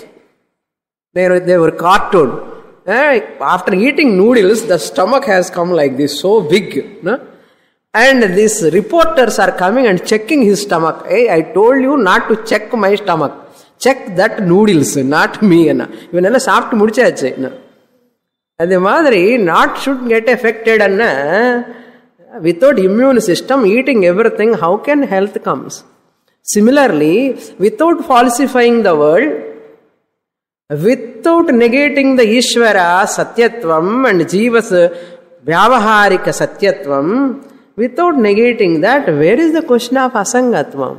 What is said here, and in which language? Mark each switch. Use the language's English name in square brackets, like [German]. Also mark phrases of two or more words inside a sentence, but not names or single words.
[English] They were cartoon. After eating noodles, the stomach has come like this, so big. And these reporters are coming and checking his stomach. Hey, I told you not to check my stomach. Check that noodles, not me. [Tamil] இவனெல்லா சாப்டி முடிச்சாச்சே. [English] And the madri not should get affected. Without immune system, eating everything, how can health comes? Similarly, without falsifying the world, without negating the [Sanskrit] ईश्वर सत्यत्वम् [English] and [Sanskrit] जीवस् व्यावहारिक सत्यत्वम्, [English] without negating that, where is the question of Asangatvam?